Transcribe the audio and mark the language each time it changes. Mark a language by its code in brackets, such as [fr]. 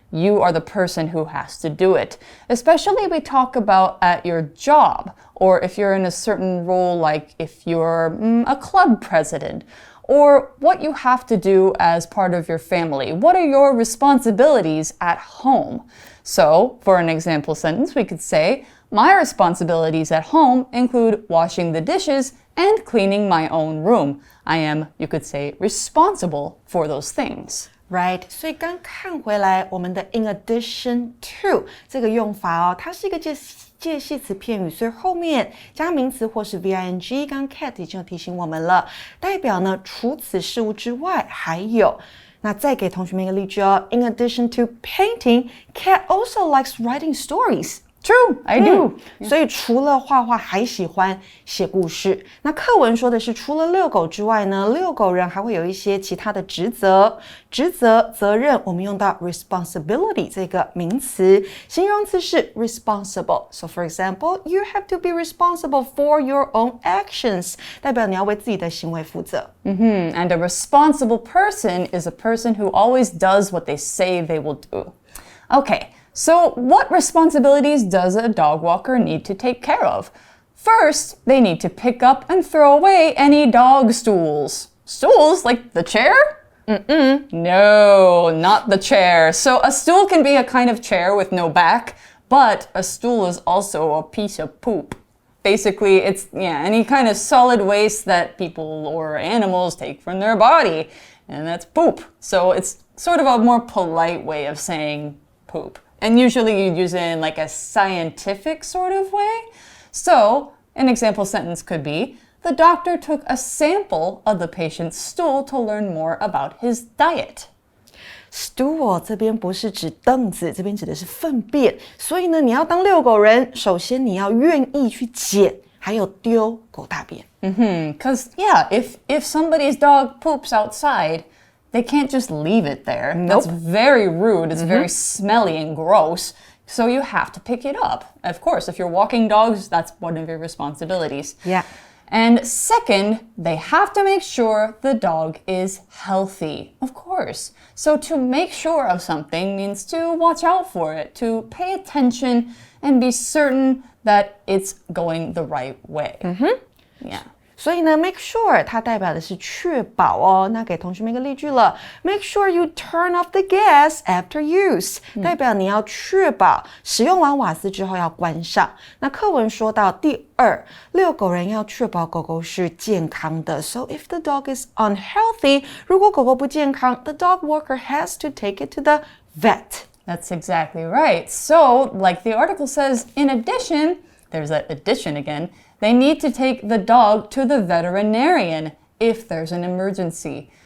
[en] You are the person who has to do it. Especially we talk about at your job, or if you're in a certain role, like if you're a club president, or what you have to do as part of your family. What are your responsibilities at home? So, for an example sentence, we could say, my responsibilities at home include washing the dishes and cleaning my own room. I am, you could say, responsible for those things. [zh] Right, 所以刚看回来，我们的 in addition to 这个用法哦，它是一个介系词片语，所以后面加名词或是 VING， 刚 Kat 已经有提醒我们了，代表呢除此事物之外还有。那再给同学们一个例句哦 [en] ，In addition to painting, Kat also likes writing stories. True, I do. [zh] 所以除了画画，还喜欢写故事。那课文说的是，除了遛狗之外呢，遛狗人还会有一些其他的职责、责任。我们用到 responsibility 这个名词，形容词是 responsible. [en] So for example, you have to be responsible for your own actions. [zh] 代表你要为自己的行为负责。 [en] And a responsible person is a person who always does what they say they will do. Okay.So, what responsibilities does a dog walker need to take care of? First, they need to pick up and throw away any dog stools. Stools? Like the chair? No, not the chair. So, a stool can be a kind of chair with no back, but a stool is also a piece of poop. Basically, it's any kind of solid waste that people or animals take from their body, and that's poop. So, it's sort of a more polite way of saying poop.And usually you use it in like a scientific sort of way. So, an example sentence could be, the doctor took a sample of the patient's stool to learn more about his diet. [zh] Stool 这边不是指凳子，这边指的是粪便。所以呢，你要当遛狗人，首先你要愿意去捡，还有丢狗大便。 [en] Because if somebody's dog poops outside,They can't just leave it there. Nope. That's very rude. It's very smelly and gross. So you have to pick it up. Of course, if you're walking dogs, that's one of your responsibilities. Yeah. And second, they have to make sure the dog is healthy. Of course. So to make sure of something means to watch out for it, to pay attention and be certain that it's going the right way. Yeah. [zh] 所以呢 [en] make sure 它代表的是确保哦。那给同学们一个例句了 make sure you turn off the gas after use [zh] 代表你要确保使用完瓦斯之后要关上。那课文说到第二，遛狗人要确保狗狗是健康的 [en] So if the dog is unhealthy [zh] 如果狗狗不健康 [en] the dog walker has to take it to the vet. That's exactly right. So, like the article says, in addition, there's that addition again, they need to take the dog to the veterinarian if there's an emergency.